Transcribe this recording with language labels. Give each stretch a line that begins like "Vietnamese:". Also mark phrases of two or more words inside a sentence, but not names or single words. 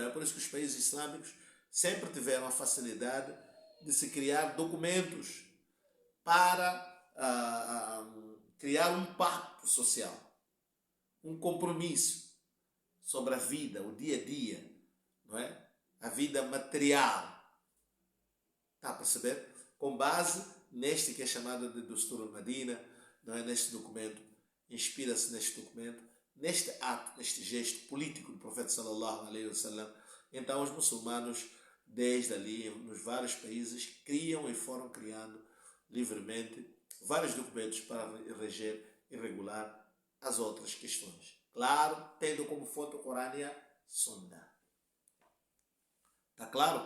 Portuguese: É por isso que os países islâmicos sempre tiveram a facilidade de se criar documentos para criar um pacto social, um compromisso sobre a vida, o dia a dia, não é? A vida material. Está a perceber? Com base neste que é chamado de Dustur Medina, não é? Neste documento, inspira-se neste documento, neste ato, neste gesto político do profeta
Arabic: صلى الله عليه وسلم.
Portuguese: Então os muçulmanos, desde ali, nos vários países, criam e foram criando livremente vários documentos para reger e regular as outras questões. Claro, tendo como fonte o Corão e a Sunna. Está claro?